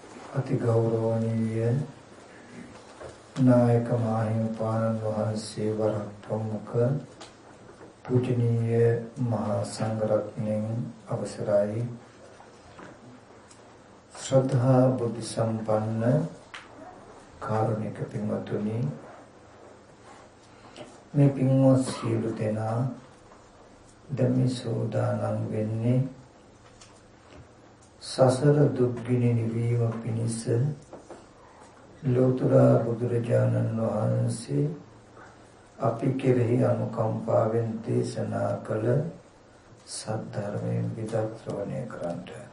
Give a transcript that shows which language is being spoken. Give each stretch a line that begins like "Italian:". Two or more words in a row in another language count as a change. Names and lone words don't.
Sinhala: අති ගෞරවනීය නායක මාහිමපාණන वහන්සේ වරක් ප්‍රමුඛ පූජනීය මහාසංඝරත්නෙන් අවසරයි ශ්‍රද්ධා බුද්ධි සම්පන්න කාරුණික पिंवතුනි මේ පින්වත් සියලු දෙනා ධම්මි සෝදානම් වෙන්නේ සසර දුක්ගිනි නිවීම පිණිස ලෝතර බුදුරජාණන් වහන්සේ අපි කෙරෙහි අනුකම්පාවෙන් දේශනා කළ සද්ධර්මයෙන් විදක් ශ්‍රවණය කරන්ට.